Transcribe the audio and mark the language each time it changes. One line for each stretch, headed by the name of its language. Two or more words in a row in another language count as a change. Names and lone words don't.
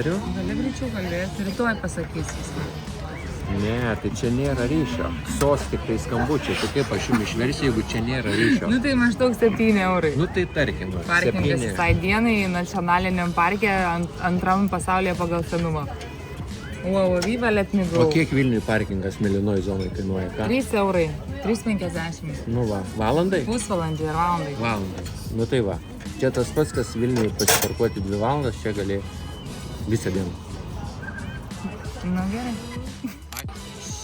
Lithuanian: Gali greičiau kalbėti, rytoj pasakysi. Ne, tai čia nėra ryšio. SOS tik tai skambučiai. Tai kaip aš jums išversiu, jeigu čia nėra ryšio? Nu tai maždaug €7. Nu tai tarkim. Parkingas visai dienai nacionaliniam parke antram pasaulyje pagal senumą.
English: Wow, viva let me go.
Lithuanian: O kiek Vilniui parkingas mėlynoj zonai kainuoja? Ką? €3. 3,50. Nu va, valandai? Pusvalandžiai ir valandai. Valandai. Nu tai va. Čia tas pats, kas Vilniui pasiparkuoti 2 valandas, čia gali visą dieną. Nu gerai.